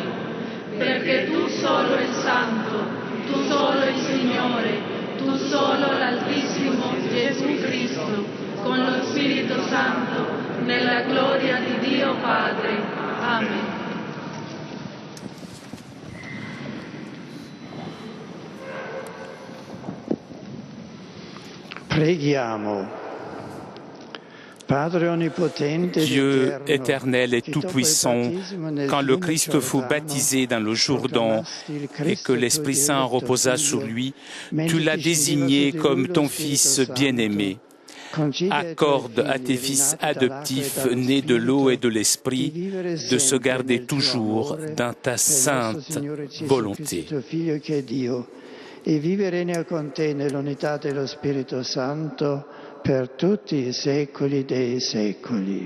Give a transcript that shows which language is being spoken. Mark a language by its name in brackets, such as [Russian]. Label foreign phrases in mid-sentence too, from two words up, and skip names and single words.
[Italian] Perché tu solo il Santo, tu solo il Signore, tu solo l'Altissimo Gesù Cristo, con lo Spirito Santo, nella gloria di Dio Padre. Amen. Preghiamo. [French] Dieu éternel et tout-puissant, quand le Christ fut baptisé dans le Jourdain et que l'Esprit Saint reposa sur lui, tu l'as désigné comme ton Fils bien-aimé. Accorde à tes fils adoptifs, nés de l'eau et de l'Esprit, de se garder toujours dans ta sainte volonté. [Italian] E vivere con te nell'unità dello Spirito Santo per tutti i secoli dei secoli.